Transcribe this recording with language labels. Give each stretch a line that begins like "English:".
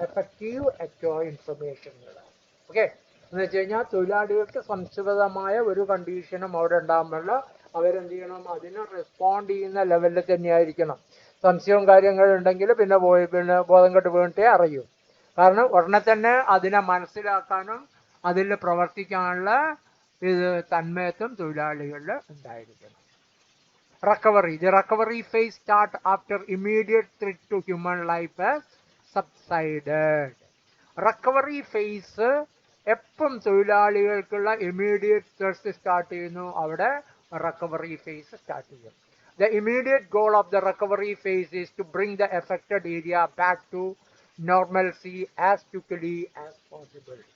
Malayalam: Effective ഇൻഫർമേഷനുകൾ. Okay, എന്ന് വെച്ച് കഴിഞ്ഞാൽ തൊഴിലാളികൾക്ക് സംസ്കൃതമായ ഒരു കണ്ടീഷനും അവിടെ ഉണ്ടാകുമ്പോൾ അവരെന്ത് ചെയ്യണം, അതിന് റെസ്പോണ്ട് ചെയ്യുന്ന ലെവലിൽ തന്നെയായിരിക്കണം. സംശയവും കാര്യങ്ങളുണ്ടെങ്കിൽ പിന്നെ ബോധം കെട്ട് വീണിട്ടേ അറിയൂ. കാരണം ഉടനെ തന്നെ അതിനെ മനസ്സിലാക്കാനും അതിൽ പ്രവർത്തിക്കാനുള്ള ഇത് തന്മയത്വം തൊഴിലാളികളിൽ ഉണ്ടായിരിക്കണം.
English: Recovery. The recovery phase start after immediate threat to human life has subsided.
Malayalam: Recovery phase എപ്പം തൊഴിലാളികൾക്കുള്ള ഇമ്മീഡിയറ്റ് ത്രെറ്റ് സ്റ്റാർട്ട് ചെയ്യുന്നു, അവിടെ recovery phase സ്റ്റാർട്ട് ചെയ്യും.
English: The immediate goal of the recovery phase is to bring the affected area back to normalcy as quickly as possible.